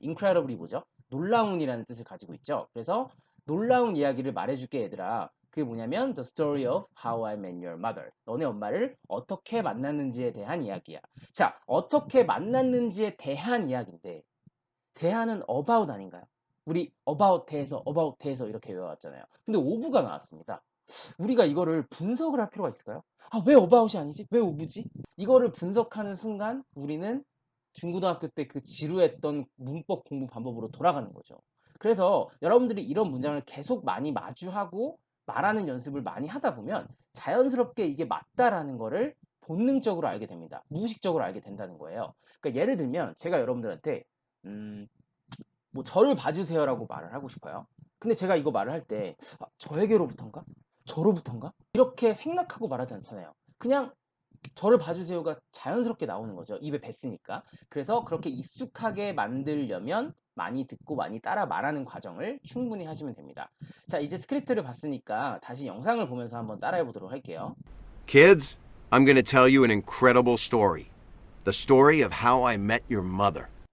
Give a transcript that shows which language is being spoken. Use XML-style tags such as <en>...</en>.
<ko>incredible이 뭐죠? 놀라운이라는 뜻을 가지고 있죠. 그래서 놀라운 이야기를 말해줄게, 얘들아. 그게 뭐냐면</ko> <en>The story of how I met your mother.</en> <ko>너네 엄마를 어떻게 만났는지에 대한 이야기야. 자, 어떻게 만났는지에 대한 이야기인데 대한은 about 아닌가요? 우리 about 대해서 이렇게 외워왔잖아요. 근데 o브가 나왔습니다. 우리가 이거를 분석을 할 필요가 있을까요? 아, 왜 about이 아니지? 왜 o브지? 이거를 분석하는 순간 우리는 중고등학교 때 그 지루했던 문법 공부 방법으로 돌아가는 거죠. 그래서 여러분들이 이런 문장을 계속 많이 마주하고 말하는 연습을 많이 하다 보면 자연스럽게 이게 맞다라는 거를 본능적으로 알게 됩니다. 무의식적으로 알게 된다는 거예요. 그러니까 예를 들면 제가 여러분들한테 뭐 저를 봐주세요라고 말을 하고 싶어요. 근데 제가 이거 말을 할 때 저에게로부터인가? 저로부터인가? 이렇게 생각하고 말하지 않잖아요. 그냥 저를 봐주세요가 자연스럽게 나오는 거죠. 입에 뱉으니까. 그래서 그렇게 익숙하게 만들려면 많이 듣고 많이 따라 말하는 과정을 충분히 하시면 됩니다. 자, 이제 스크립트를 봤으니까 다시 영상을 보면서 한번 따라해 보도록 할게요.</ko> <en>Kids, I'm going to tell you an incredible story. The story of how I met your mother.</en>